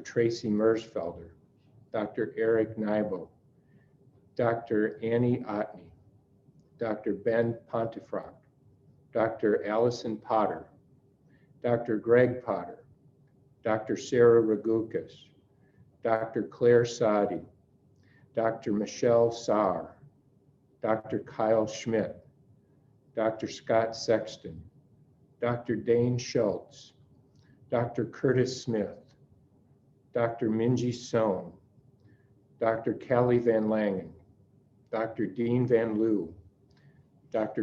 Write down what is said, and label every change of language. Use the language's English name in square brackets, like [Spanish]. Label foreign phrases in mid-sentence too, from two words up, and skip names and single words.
[English] Tracy Mersfelder, Dr. Eric Nybo, Dr. Annie Otney, Dr. Ben Pontefract, Dr. Allison Potter, Dr. Greg Potter, Dr. Sarah Ragukas, Dr. Claire Sadi, Dr. Michelle Saar, Dr. Kyle Schmidt, Dr. Scott Sexton, Dr. Dane Schultz, Dr. Curtis Smith, Dr. Minji Sohn, Dr. Callie Van Langen, Dr. Dean Van Loo, Dr.